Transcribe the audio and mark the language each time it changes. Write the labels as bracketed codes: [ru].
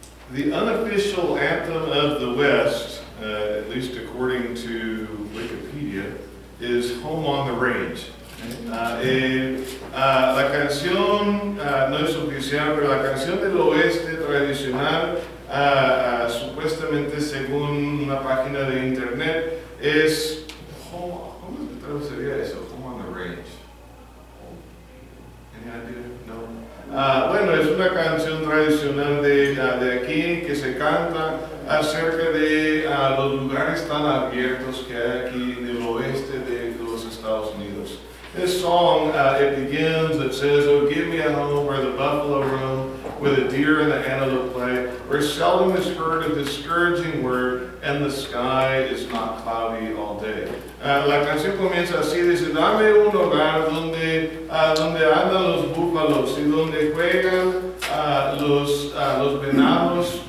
[en] The unofficial anthem of the West, at least according to Wikipedia, is Home on the Range. [es] La canción no es oficial, pero la canción del oeste tradicional, supuestamente según una página de internet, es ¿cómo se traduciría eso? Home on the Range. [en] Any idea? [es] No. Bueno, es una canción tradicional de aquí que se canta acerca de los lugares tan abiertos que hay aquí en el oeste de los Estados Unidos. [en] This song, it begins, it says, "Oh, give me a home where the buffalo roam, where the deer and the antelope play, where seldom is heard a discouraging word, and the sky is not cloudy all day." [es] La canción comienza así, dice, dame un hogar donde andan los búfalos y donde juegan los venados.